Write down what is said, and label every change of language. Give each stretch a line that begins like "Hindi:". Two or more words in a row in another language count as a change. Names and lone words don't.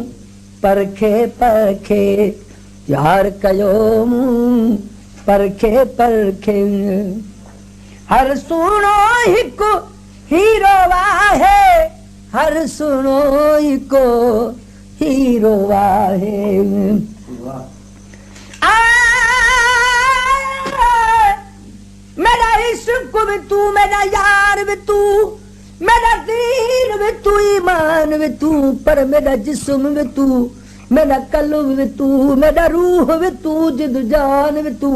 Sindhi: परखे परखे यार कयो मूं, परखे परखे। हर सुनो हिकु हीरो आहे, हर सुनो हिकु हीरो आहे।
Urdu: میرا عشق بھی تو، میرا یار بھی تو، میرا دین بھی تو، ایمان بھی تو، پر میرا جسم بھی تو، میرا قلب بھی تو، میرا روح بھی تو، جد جان بھی تو.